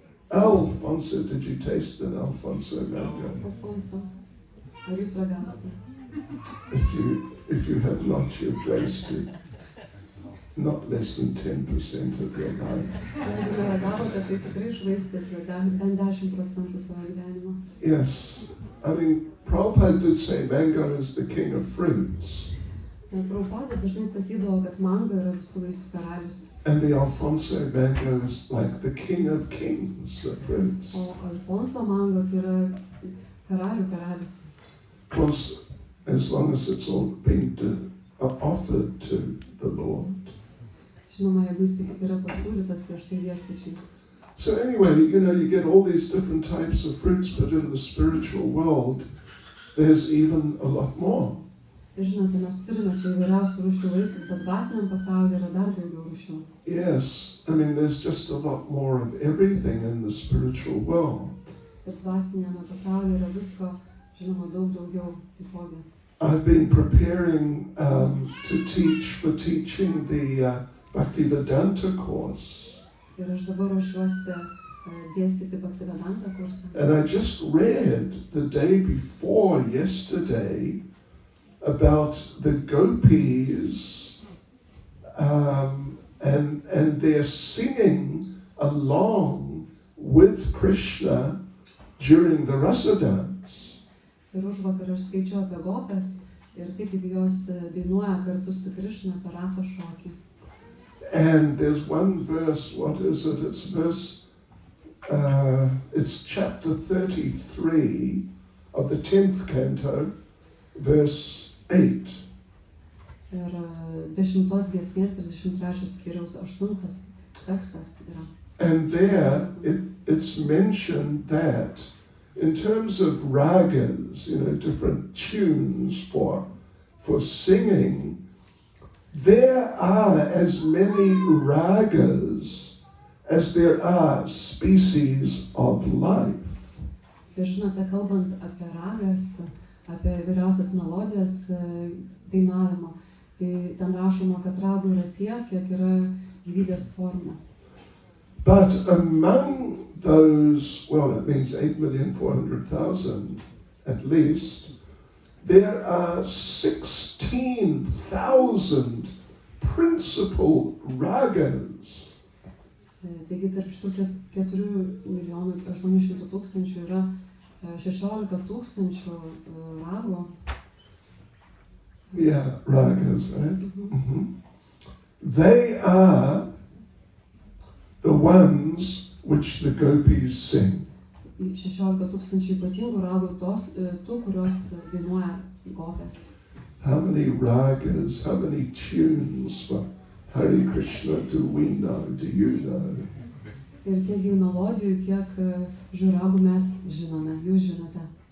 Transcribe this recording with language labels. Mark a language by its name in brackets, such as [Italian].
[English] Alfonso, did you taste an Alfonso mango? [Lithuanian] Alfonso, ar jūs ragavote? [English] If you have not, you've wasted not less than 10% of your life. [Lithuanian] Jeigu neragavote, tai tikrai išvaistėte bent 10% savo gyvenimo. [English] Yes, I mean, Prabhupada did say mango is the king of fruits. [Lithuanian] Prabhupada dažnai sakydavo, kad mango yra visų vaisių karalius. [English] And the Alfonso mango is like the king of kings, the fruits. [Lithuanian] O Alfonso mango tai yra karalių karalius. [English] Of course, as long as it's all been offered to the Lord. [Lithuanian] Žinoma, jeigu jis yra pasiūlytas prieš tai viešpačiui. [English] So anyway, you get all these different types of fruits, but in the spiritual world, there's even a lot more. [Lithuanian] Ir žinote, mes turime čia įvairiausių rūšių vaisius, bet dvasiniam pasaulyje yra dar daugiau rūšių. [English] Yes, I mean, there's just a lot more of everything in the spiritual world. [Lithuanian] Ir dvasiniame pasaulyje yra visko, žinoma, daug daugiau taipogi. [English] I've been preparing to teach for teaching the Bhaktivedanta course. [Lithuanian] Ir aš dabar ruošiuosi dėstyti Bhaktivedanta kursą. [English] And I just read the day before yesterday about the gopis and they're singing along with Krishna during the rasa dance. [Lithuanian] Ir užvakar aš skaičiau apie gopes ir taip kaip jos dainuoja kartu su Krishna per rasos šokį. [English] And there's one verse, what is it? It's verse, it's chapter 33 of the 10th canto, verse 8. [Lithuanian] Ir 10 giesmės 33 skyriaus 8 tekstas yra. [English] And there it's mentioned that in terms of ragas, different tunes for singing, there are as many ragas as there are species of life. [Lithuanian] Ir žinote, kalbant apie ragas, apie įvairiausias melodijas dainavimo, tai ten rašoma, kad ragų yra tiek, kiek yra gyvybės forma. [English] But among those, well, that means 8,400,000 at least, there are 16,000 principal ragas. [Lithuanian] Taigi tarp šitų 4,800,000 yra 16,000 ragų. [English] Yeah, ragas, right? Mm-hmm. They are the ones which the gopis sing. [Lithuanian] 16,000 ypatingų ragų tų, kurios dainuoja gopės. [English] How many ragas, how many tunes for Hare Krishna do we know? Do you know? [Lithuanian] Ir kiek jų melodijų, kiek ragų mes žinome, jūs žinote.